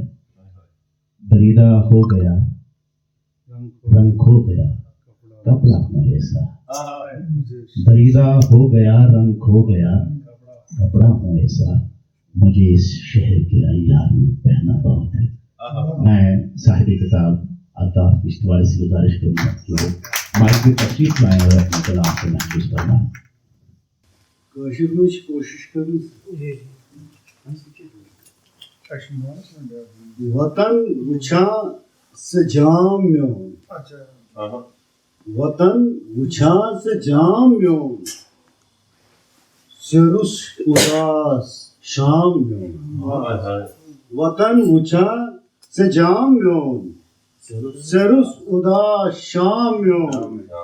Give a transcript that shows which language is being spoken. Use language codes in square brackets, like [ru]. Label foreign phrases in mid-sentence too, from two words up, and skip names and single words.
[hi] दरीदा हो गया रंग खो गया कपड़ा हो ऐसा, दरीदा हो गया रंग खो गया कपड़ा हो ऐसा, मुझे इस शहर के अय्यार में पहना बहुत है। मैं साहिब किताब अल्ताफ किश्तवाड़ी से गुजारिश करूँगा कि वो माइक में तशरीफ लाएं और अपने कलाम से महसूस करना। [ks] कोशिश करूँ वतन वुछा सजाम म्योन, वतन वुछा सजाम म्योन, सरुस उदास शाम म्योन, वतन वुछा सजाम म्योन, सरुस उदास शाम म्योन,